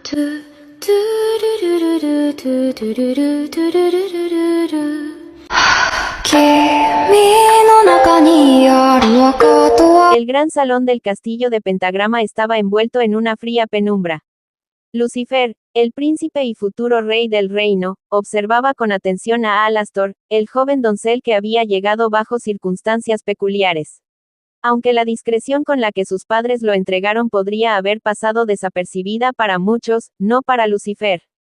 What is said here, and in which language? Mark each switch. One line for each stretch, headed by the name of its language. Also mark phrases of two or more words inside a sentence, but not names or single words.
Japanese: トゥトゥルルルルトゥトゥルルトゥルルルルル君の中にある赤とは
Spanish: El gran salón del castillo de Pentagrama estaba envuelto en una fría penumbra. Lucifer, el príncipe y futuro rey del reino, observaba con atención a Alastor, el joven doncel que había llegado bajo circunstancias peculiares. Aunque la discreción con la que sus padres lo entregaron podría haber pasado desapercibida para muchos, no para Lucifer.